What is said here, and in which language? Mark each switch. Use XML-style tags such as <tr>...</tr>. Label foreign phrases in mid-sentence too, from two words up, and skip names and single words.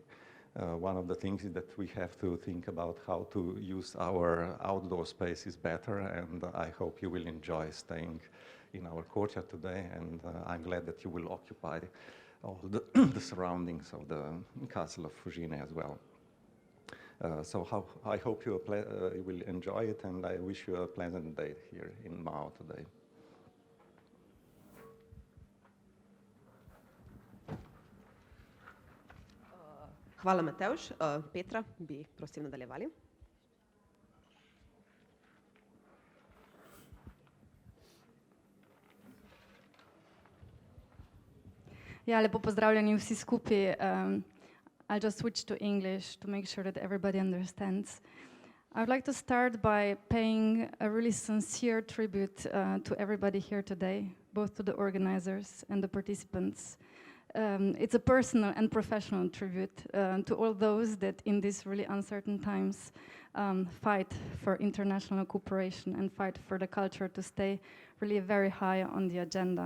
<en>One of the things is that we have to think about how to use our outdoor spaces better, and I hope you will enjoy staying in our courtyard today, and I'm glad that you will occupy all the surroundings of the castle of Fujine as well. I hope you will enjoy it, and I wish you a pleasant day here in Mao today.</en> <sl>Hvala, Matevž. Petra, bi prosim nadaljevali. Ja, lepo pozdravljeni vsi skupaj.</sl> <en>I'll just switch to English to make sure that everybody understands. I would like to start by paying a really sincere tribute to everybody here today, both to the organizers and the participants. It's a personal and professional tribute to all those that in these really uncertain times fight for international cooperation and fight for the culture to stay really very high on the agenda.</en>